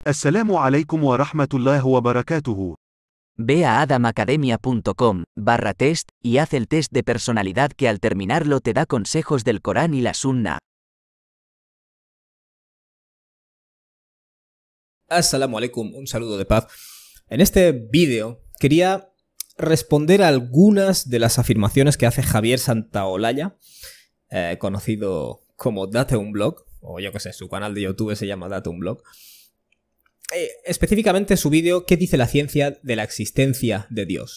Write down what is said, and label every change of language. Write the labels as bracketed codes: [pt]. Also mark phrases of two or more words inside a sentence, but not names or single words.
[ar] السلام عليكم ورحمة الله وبركاته. [es] Ve a adamacademia.com/test y haz el test de personalidad que al terminarlo te da consejos del Corán y la Sunna. [ar] السلام عليكم, [es] un saludo de paz. En este vídeo quería responder a algunas de las afirmaciones que hace Javier Santaolalla, conocido como Date un Blog, o yo que sé, su canal de YouTube se llama Date un Blog. Específicamente su vídeo ¿Qué dice la ciencia de la existencia de Dios?